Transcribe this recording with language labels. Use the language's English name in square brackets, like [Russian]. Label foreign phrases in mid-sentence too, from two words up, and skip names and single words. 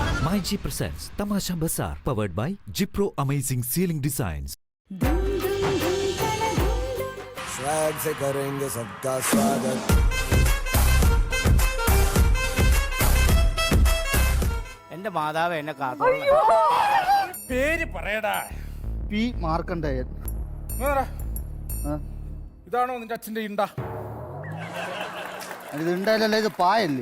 [English] 9G presents Tamasha Bazaar, powered by Jipro Amazing Ceiling Designs. [Hindi] स्वैग से करेंगे सबका स्वागत. [Malayalam] എന്റെ മാതാവ് എന്നെ കാത്തു. പേര് പറയടാ. പി മാർക്കണ്ഡേയൻ. ഇതാണോ നിന്റെ അച്ഛന്റെ ഇണ്ട? ഇത് ഉണ്ടായില്ലല്ലോ, ഇത് പായല്ലേ?